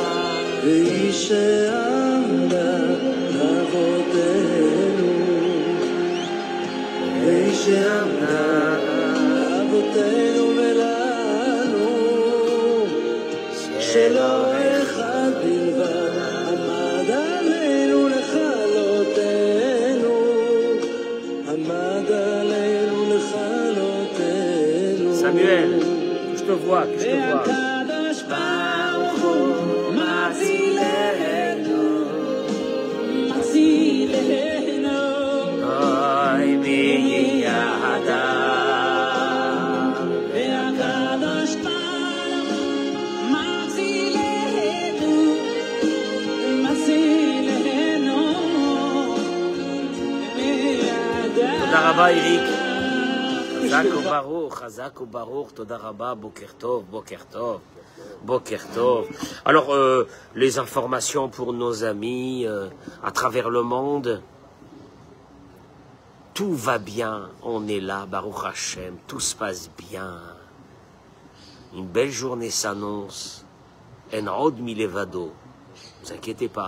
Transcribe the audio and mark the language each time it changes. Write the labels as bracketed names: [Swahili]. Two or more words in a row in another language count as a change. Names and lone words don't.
[Hebrew] והיא שעמדה לאבותינו והיא שעמדה לאבותינו ולנו שלא אחד בלבד עמד עלינו לכלותנו עמד עלינו לכלותנו [French] Samuel, que je te vois, que je te vois. [Hebrew] והקדוש ברוך הוא מצילנו מצילנו אוי והיא יחדה והקדוש ברוך הוא מצילנו מצילנו תודה רבה, איריק. חזק וברוך, תודה רבה, בוקר טוב, בוקר טוב, בוקר טוב. [French] Alors, les informations pour nos amis à travers le monde, tout va bien, on est là, [Hebrew] ברוך השם, [French] tout se passe bien. Une belle journée s'annonce, [Hebrew] אין עוד מלבדו, [French] ne vous inquiétez pas.